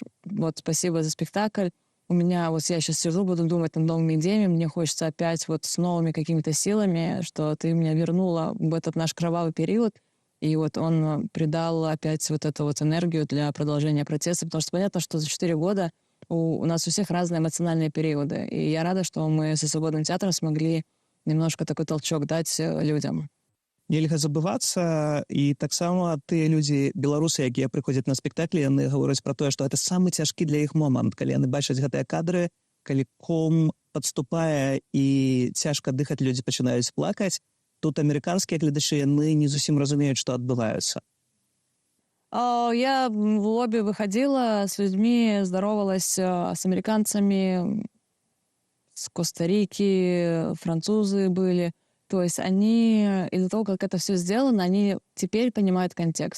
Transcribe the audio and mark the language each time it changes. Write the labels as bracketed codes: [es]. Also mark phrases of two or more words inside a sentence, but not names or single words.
[ru] Вот спасибо за спектакль. У меня вот я сейчас сижу, буду думать над новыми идеями, мне хочется опять вот с новыми какими-то силами, что ты меня вернула в этот наш кровавый период. И вот он придал опять вот эту вот энергию для продолжения протеста, потому что понятно, что за 4 года у нас у всех разные эмоциональные периоды. И я рада, что мы со Свободным театром смогли немножко такой толчок дать людям. [be] Нельга забывацца, і таксама тыя людзі, беларусы, якія прыходзяць на спектаклі, яны гавораць пра тое, што гэта самы цяжкі для іх момант, калі яны бачаць гэтыя кадры, калі ком падступае і цяжка дыхаць, людзі пачынаюць плакаць. Тут амерыканскія гледачы, яны не зусім разумеюць, што адбываецца. [ru] Я в лобби выходила с людьми, здоровалась с американцами, с Коста-Рики, французы были. То есть они, из-за того, как это все сделано, они теперь понимают контекст.